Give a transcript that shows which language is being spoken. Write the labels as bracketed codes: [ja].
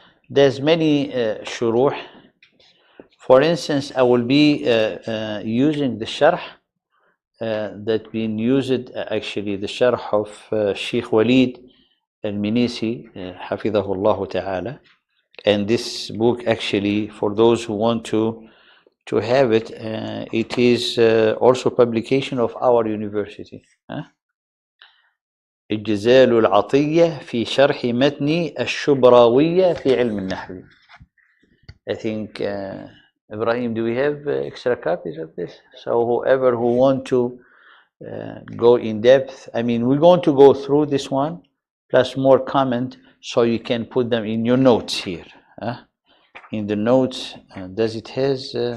[en] There's many shuruh. For instance, I will be using the sharh that been used, actually the sharh of Sheikh Walid al-Minisi, Hafidhahullah Ta'ala. And this book, actually, for those who want to have it, it is also publication of our university. [ar] الجزال العطية في شرح متن الشبراوية في علم النحو. [en] I think, Ibrahim, do we have extra copies of this? So whoever who want to go in depth, I mean, we're going to go through this one, plus more comment, so you can put them in your notes here. In the notes, does it has...